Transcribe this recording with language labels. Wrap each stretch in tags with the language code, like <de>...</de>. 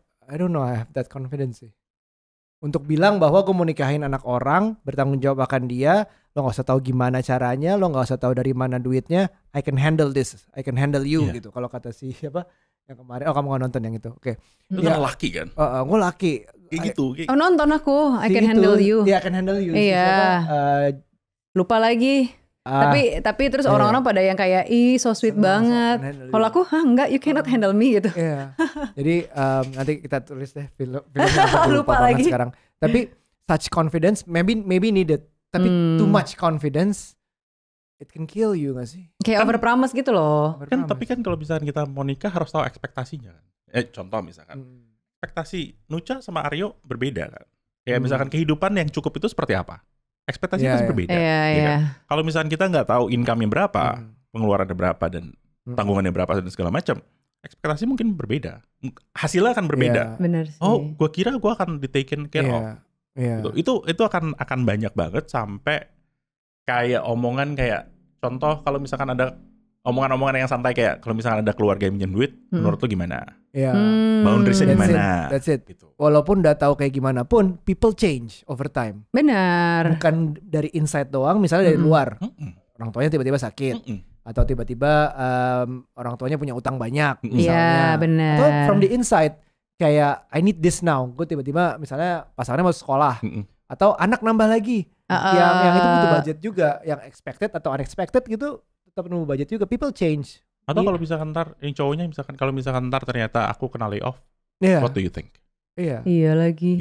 <en>I don't know I have that confidence sih.</en> <id>Untuk bilang bahwa gue mau nikahin anak orang, bertanggung jawab akan dia, lo gak usah tahu gimana caranya, lo gak usah tahu dari mana duitnya,</id> <en>I can handle this, I can handle you</en> <id>gitu. Kalau kata siapa yang kemarin, kamu gak nonton yang itu, oke. Itu kan laki kan? Gue laki. Kayak gitu. Nonton aku,</id> <en>I can handle you. Iya, I can handle you.</en> <id>Iya. Lupa lagi. Tapi terus orang-orang pada yang kayak so sweet banget. Kalau aku enggak,</id> <en>you cannot handle me gitu.</en> <id>Iya. Jadi nanti kita tulis deh film yang lupa lagi sekarang.</id> <en>Tapi such confidence maybe needed. Tapi too much confidence it can kill you gak sih?</en> <id>Kayak overpromise gitu loh. Tapi kan kalau misalkan kita mau nikah harus tahu ekspektasinya kan. Contoh misalkan ekspektasi Nucha sama Aryo berbeda kan. Kayak misalkan kehidupan yang cukup itu seperti apa? Ekspektasinya pasti berbeda. Kan? Kalau misalnya kita nggak tahu income-nya berapa, pengeluarannya berapa dan tanggungannya berapa dan segala macam, ekspektasi mungkin berbeda. Hasilnya akan berbeda. Benar sih. Oh, gue kira gue akan di</id> <en>taken care of.</en> <id>Gitu. Itu akan banyak banget sampai kayak omongan kayak contoh kalau misalkan ada omongan-omongan yang santai kayak kalau misalkan ada keluarga yang pinjam duit, menurut lu gimana? Boundariesnya gimana?</id> <en>That's it.</en> <id>Gitu. Walaupun udah tahu kayak gimana pun,</id> <en>people change over time.</en> <id>Benar. Bukan dari inside doang, misalnya dari luar. Orang tuanya tiba-tiba sakit. Atau tiba-tiba orang tuanya punya utang banyak misalnya. Iya benar.</id> <en>Atau from the inside, kayak I need this now.</en> <id>Gue tiba-tiba misalnya pasangannya mau sekolah. Atau anak nambah lagi. Yang itu butuh budget juga. Yang expected atau unexpected gitu. Tetap nunggu budget juga.</id> <en>People change.</en> <id>Atau kalau misalkan ntar yang cowoknya misalkan kalau misalkan ntar ternyata aku kena layoff,</id> <en>what do you think?</en> <id>Iya lagi.</id>